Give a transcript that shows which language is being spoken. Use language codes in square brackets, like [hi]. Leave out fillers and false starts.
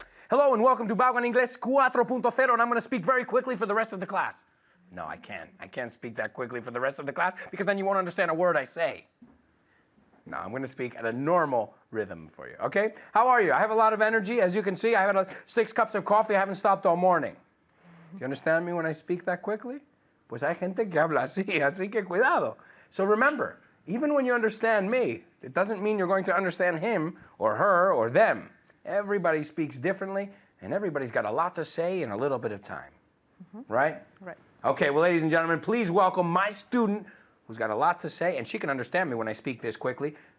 [en] Hello and welcome to Bago en Inglés 4.0, and I'm going to speak very quickly for the rest of the class. No, I can't. I can't speak that quickly for the rest of the class because then you won't understand a word I say. No, I'm going to speak at a normal rhythm for you, okay? How are you? I have a lot of energy. As you can see, I have 6 cups of coffee. I haven't stopped all morning. Do you understand me when I speak that quickly? [es] Pues hay gente que habla así que cuidado. [en] So remember, even when you understand me, it doesn't mean you're going to understand him or her or them. Everybody speaks differently, and everybody's got a lot to say in a little bit of time. Right? Right. Okay, well, ladies and gentlemen, please welcome my student who's got a lot to say, and she can understand me when I speak this quickly.